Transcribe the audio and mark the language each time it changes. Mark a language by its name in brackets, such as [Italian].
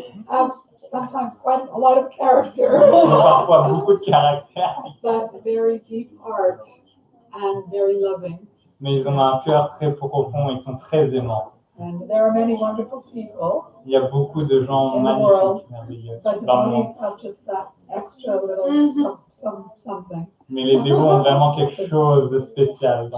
[English] Have sometimes quite a lot of character. [French] Parfois beaucoup de caractère. [English] But very deep heart and very loving. [French] Mais ils ont un cœur très profond, ils sont très aimants. [English] And there are many wonderful people, [French] Il y a beaucoup de gens [English] In the world, [French] magnifiques, merveilleux [English] but [French] dans le monde. [English] devotees have just that extra little something. [French] Mais les dévots ont vraiment quelque chose de spécial en